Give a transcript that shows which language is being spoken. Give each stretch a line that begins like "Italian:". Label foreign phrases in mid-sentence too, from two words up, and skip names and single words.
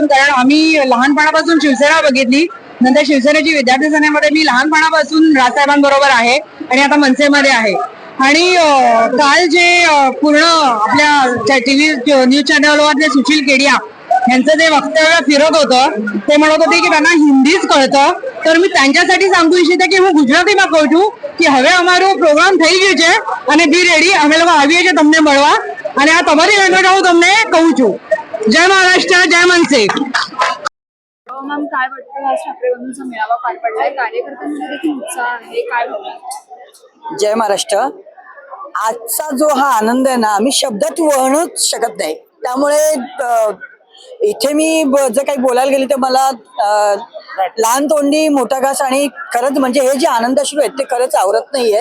Marathi: कारण आम्ही लहानपणापासून शिवसेना बघितली, नंतर शिवसेनेची विद्यार्थी सेनेमध्ये मी लहानपणापासून राजसाहेबांबरोबर आहे आणि आता मनसेमध्ये आहे. आणि काल जे पूर्ण आपल्या
English: TV news
Marathi: चॅनलवरले सुशील केडिया यांचं जे वक्तव्य फिरत होतं ते म्हणत होते की त्यांना हिंदीच कळतं. तर मी त्यांच्यासाठी सांगू इच्छिते की
Gujarati: હું ગુજરાતીમાં કહું છું કે હવે અમારો પ્રોગ્રામ થઈ ગયો છે અને
English: be ready,
Gujarati: અમે લોકો આવીએ છીએ તમને મળવા અને આ તમારી લેંગ્વેજ હું તમને કહું છું.
Marathi: जय महाराष्ट्र, जय मनसे. मॅम, काय वाटतं आज ठाकरे बंधूंचा मेळावा पार पडलाय, कार्यकर्त्यांमध्ये देखील उत्साह आहे, काय बोलणार? जय महाराष्ट्र. आजचा जो हा आनंद आहे ना, आम्ही शब्दात वर्णूच शकत नाही. त्यामुळे इथे मी जर काही बोलायला गेली तर मला लहान तोंडी मोठा घास आणि खरंच म्हणजे हे जे आनंद अश्रू आहेत ते खरंच आवरत नाहीयेत.